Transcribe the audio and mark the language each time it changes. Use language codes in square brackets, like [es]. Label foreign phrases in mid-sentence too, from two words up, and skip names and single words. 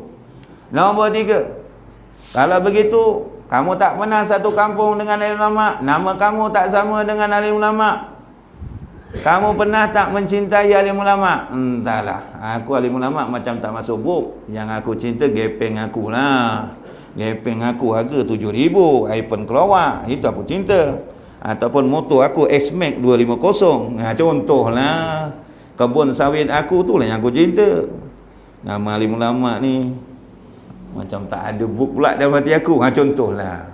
[ms] Nombor tiga, kalau begitu kamu tak pernah satu kampung dengan alim ulama, nama kamu tak sama dengan alim ulama. Kamu pernah tak mencintai alim ulama? Entahlah, aku alim ulama macam tak masuk buk. Yang aku cinta gepeng aku lah. Gepeng aku harga 7,000, iPhone keluar, itu aku cinta. Ataupun motor aku S-Max 250. Contohlah. Kebun sawit aku tu lah yang aku cinta. Nama alim ulama ni macam tak ada buk pula dalam hati aku. Contohlah.